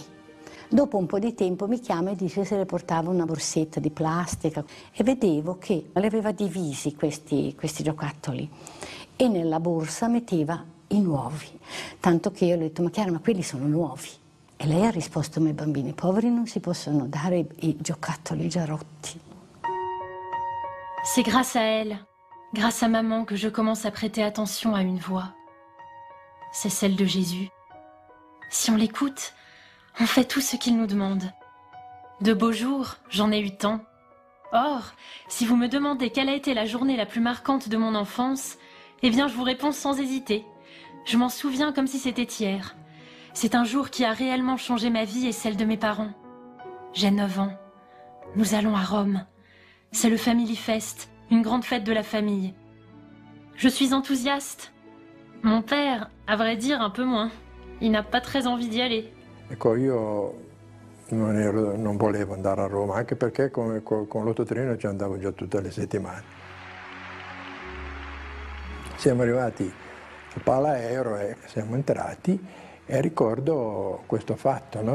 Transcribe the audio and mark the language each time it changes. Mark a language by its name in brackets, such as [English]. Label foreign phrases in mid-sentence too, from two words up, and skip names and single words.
[Italian] Dopo un po' di tempo mi chiama e dice se le portava una borsetta di plastica e vedevo che le aveva divisi questi giocattoli e nella borsa metteva i nuovi, tanto che io ho detto: ma Chiara, ma quelli sono nuovi. E lei ha risposto: ma ai bambini poveri non si possono dare i giocattoli già rotti. [French] C'est grâce à elle, grâce à maman, que je commence à prêter attention à une voix. C'est celle de Jésus. Si on l'écoute, on fait tout ce qu'il nous demande. De beaux jours, j'en ai eu tant. Or, si vous me demandez quelle a été la journée la plus marquante de mon enfance, eh bien je vous réponds sans hésiter. Je m'en souviens comme si c'était hier. C'est un jour qui a réellement changé ma vie et celle de mes parents. J'ai 9 ans. Nous allons à Rome. C'est le Family Fest, une grande fête de la famille. Je suis enthousiaste. Mon père, à vrai dire, un peu moins. Il n'a pas très envie d'y aller. [Italian] Ecco, io non volevo andare a Roma, anche perché con l'Autotreno ci andavo già tutte le settimane. Siamo arrivati a Palaero e siamo entrati e ricordo questo fatto, no?